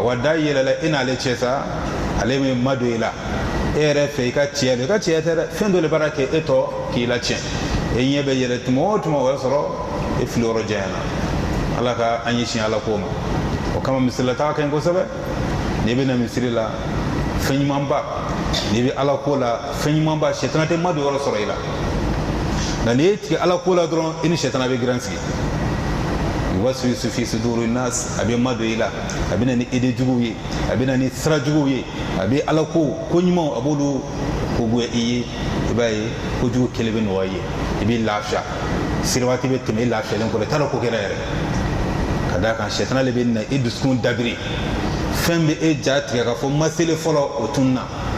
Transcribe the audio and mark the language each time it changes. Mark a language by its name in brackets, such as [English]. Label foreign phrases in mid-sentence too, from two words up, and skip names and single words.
[Bambara] wa da yɛlɛla e n'ale cɛ sa ale bɛ ma don i la e yɛrɛ fɛ i ka tiɲɛ don i ka tiɲɛ tɛ dɛ fɛn dɔ de b'a kɛ e tɔ k'i la tiɲɛ e ɲɛ bɛ yɛlɛ tuma o tuma o y'a sɔrɔ e fili yɔrɔ janyana ala ka an ɲɛsin ala ko ma o kama misalita ka ɲi kosɛbɛ n'i bɛ na misiri la fɛn ɲumanba n'i bɛ ala ko la fɛn ɲumanba sɛtana tɛ ma don yɔrɔ sɔrɔ i la nka n'i ye tigɛ ala ko la dɔrɔn i ni sɛtana bɛ giran sigi [Arabic] يوسوس في صدور الناس [Bambara] a bɛ ma don i la a bɛ na ni ide juguw ye a bɛ na ni sira juguw ye a bɛ ala ko ɲumanw a b'olu ko goya i ye i b'a ye ko jugu kɛlen bɛ nɔgɔya i ye i bɛ lafiya sira waati bɛ tɛmɛ i lafiyalen kɔrɔ i t'a dɔn ko kɛra yɛrɛ ka d'a kan sɛtana de bɛ na i dusukun dabiri fɛn bɛ e ja tigɛ k'a fɔ maseli fɔlɔ o tun na